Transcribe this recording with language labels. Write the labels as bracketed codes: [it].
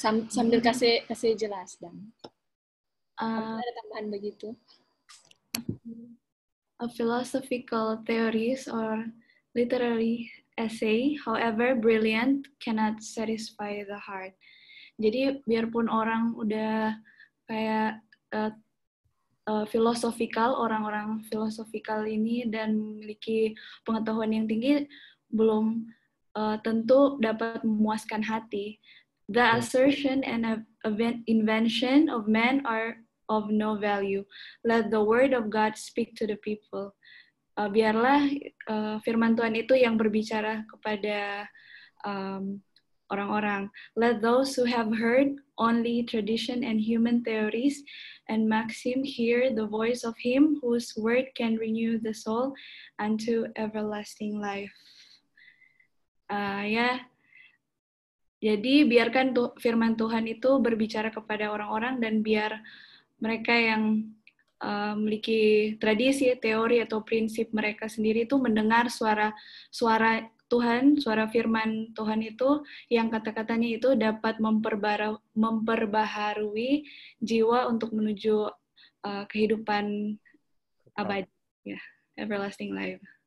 [id] Sambil kasih jelas dan ada tambahan begitu. [en] A philosophical theories or literary essay, however brilliant, cannot satisfy the heart. [id] Jadi biarpun orang udah kayak orang-orang filosofikal ini dan memiliki pengetahuan yang tinggi, belum tentu dapat memuaskan hati. [en] The assertion and invention of men are of no value. Let the word of God speak to the people. [id] Biarlah firman Tuhan itu yang berbicara kepada orang-orang. [en] Let those who have heard only tradition and human theories and maxim hear the voice of him whose word can renew the soul unto everlasting life. [id] Jadi biarkan firman Tuhan itu berbicara kepada orang-orang dan biar mereka yang memiliki tradisi, teori, atau prinsip mereka sendiri itu mendengar suara Tuhan, suara firman Tuhan itu, yang kata-katanya itu dapat memperbaharui jiwa untuk menuju kehidupan abadi, [en] everlasting life.